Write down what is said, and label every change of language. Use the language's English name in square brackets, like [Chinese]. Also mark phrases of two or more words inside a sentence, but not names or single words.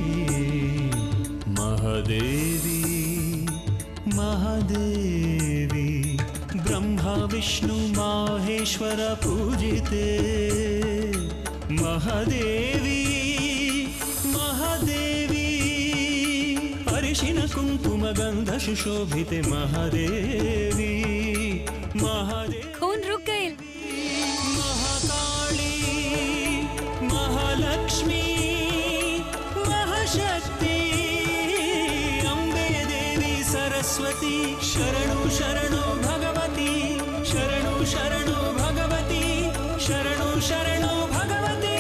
[Sanskrit] महादेवी महादेवी ब्रह्मा विष्णु माहेश्वर पूजिते। महादेवी महादेवी हरिशिन कुंकुम गंध सुशोभिते। महादेवी महादेवी [Hindi] खून रुक गए। [Sanskrit] महाकाली महालक्ष्मी महाशक्ति। अम्बे देवी सरस्वती शरणु शरणु भगवती। शरणु शरणु भगवती। शरणु शरणु भगवती।